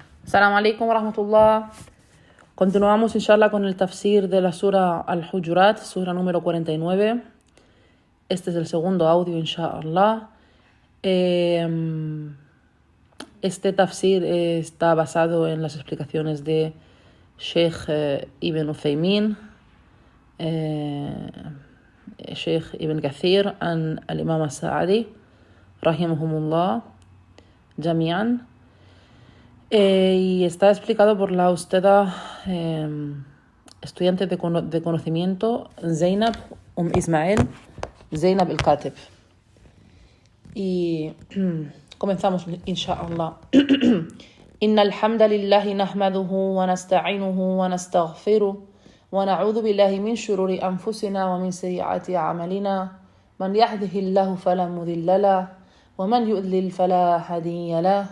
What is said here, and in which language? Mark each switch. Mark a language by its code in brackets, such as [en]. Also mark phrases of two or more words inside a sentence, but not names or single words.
[ar] السلام عليكم ورحمة الله. [es] Continuamos inshallah con el tafsir de la sura Al-Hujurat, sura número 49. Este es el segundo audio inshallah. Este tafsir está basado en las explicaciones de Sheikh Ibn Uthaymin, Sheikh Ibn Kathir, al-Imam al-Sa'adi, [ar] رحمهم الله جميعا. [es] Y está explicado por la usted estudiante de conocimiento Zainab Ismail Zainab al-Katib. Y comenzamos inshallah. [ar] إن الحمد لله نحمده ونستعينه ونستغفره ونعوذ بالله من شرور أنفسنا ومن سيئات أعمالنا من يهده الله فلا مضل له ومن يضلل فلا هادي له.